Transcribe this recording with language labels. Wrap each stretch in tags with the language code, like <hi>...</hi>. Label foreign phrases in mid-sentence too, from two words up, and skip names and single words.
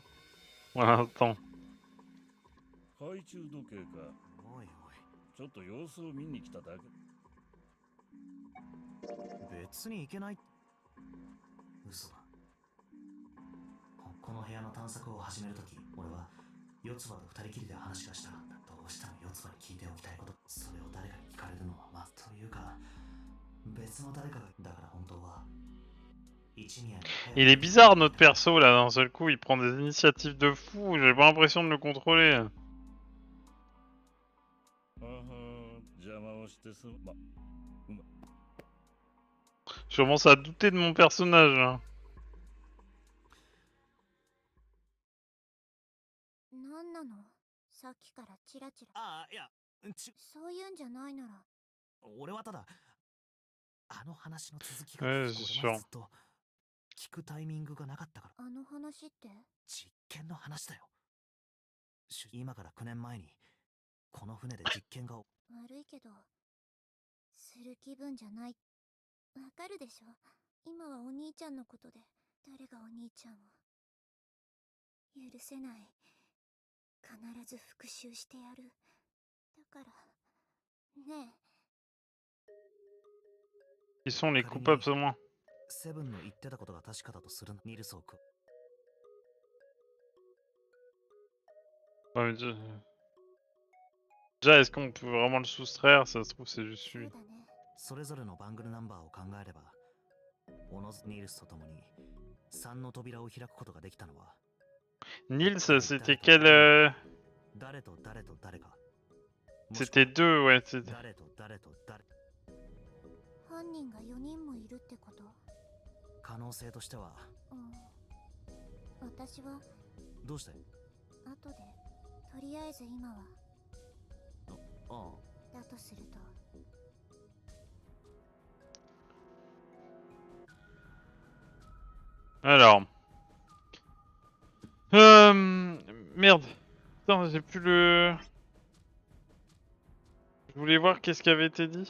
<fr>Pour l'instant.</fr> <ja>懐中時計か。おいおい。ちょっと様子を見に来ただけ。別に行けない。嘘だ。この部屋の探索を始めるとき、俺は四つ葉と二人きりで話がしたかった。どうしても四つ葉に聞いておきたいこと。それを誰かに聞かれるのはまずというか、別の誰かが。だから本当は。</ja> <fr>Il est bizarre notre perso là, d'un seul coup il prend des initiatives de fou, j'ai pas l'impression de le contrôler. Je commence à douter de mon personnage. Hein.</fr> <ja>なんなの？さっきからチラチラ。ああ、いや、そういうんじゃないなら。俺はただあの話の続きが聞くずっと聞くタイミングがなかったから。あの話って？実験の話だよ。今から9年前にこの船で実験が。悪いけど、する気分じゃない。わかるでしょ？今はお兄ちゃんのことで、誰がお兄ちゃんを。許せない。必ず復讐してやる。だから、 ね</ja> <fr>Qui sont les coupables au moins?</fr> <ja>セブンの言ってたことが確かだとするな。ニルソー君。</ja> <fr>Ouais, mais déjà, est-ce qu'on peut vraiment le soustraire? Ça se trouve, c'est</fr> <ja>え、</ja> <fr>juste</fr> <ja>そう</ja> <fr>lui.</fr> <ja>だね。それぞれのバングルナンバーを考えれば、おのずニルスと共に3の扉を開くことができたのは、 Nils, 一体</ja> <fr>c'était</fr> <ja>誰</ja> <fr>quel</fr> <ja>と誰と誰と誰か。もしく</ja> <fr>C'était</fr> <ja>は</ja> <fr>deux, ouais. C'était...</fr> <ja>誰と誰と誰。犯人が4人もいるってこと？可能性としては、うん。私はどうして？後で、とりあえず今は、あだとすると、</ja> <fr>Alors... Merde. Putain, j'ai plus le... Je voulais voir qu'est-ce qui avait été dit.</fr>